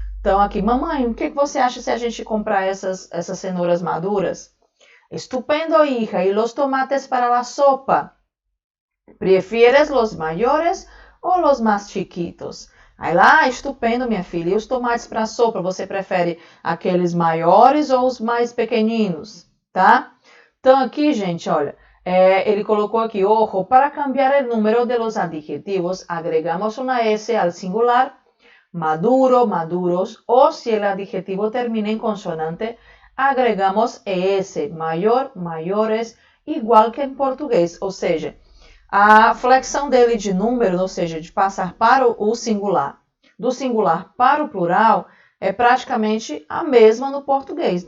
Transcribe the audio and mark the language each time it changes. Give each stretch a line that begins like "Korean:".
Portuguese: Então, aqui, mamãe, o que você acha se a gente comprar essas cenouras maduras?
Spanish: Estupendo, hija. ¿Y los tomates para la sopa? ¿Prefieres los mayores ou los más chiquitos?
Portuguese: Aí lá, estupendo, minha filha. E os tomates para a sopa, você prefere aqueles maiores ou os mais pequeninos, tá? Então, aqui, gente, olha, ele colocou aqui,
Spanish: ojo, para cambiar o número de los adjetivos, agregamos una S al singular, maduro, maduros, o si el adjetivo termina en consonante, agregamos ES, mayor, maiores,
Portuguese: igual que em português, ou seja, a flexão dele de número, ou seja, de passar para o singular, do singular para o plural, é praticamente a mesma no português.